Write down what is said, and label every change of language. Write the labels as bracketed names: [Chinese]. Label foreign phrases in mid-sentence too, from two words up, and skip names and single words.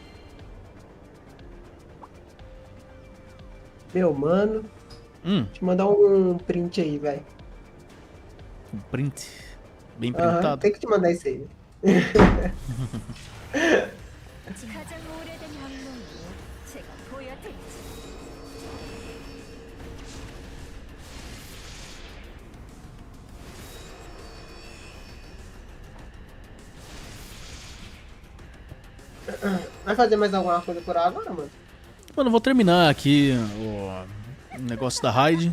[Portuguese] Meu mano, deixa eu mandar um print aí, velho. Um print bem Aham, printado. tem que te mandar isso aí. [Korean] 가장 오래된 악몽을 제가 보여드리지. [Portuguese] Vai fazer mais alguma coisa por agora, mano? Mano, eu vou terminar aqui o negócio da raid.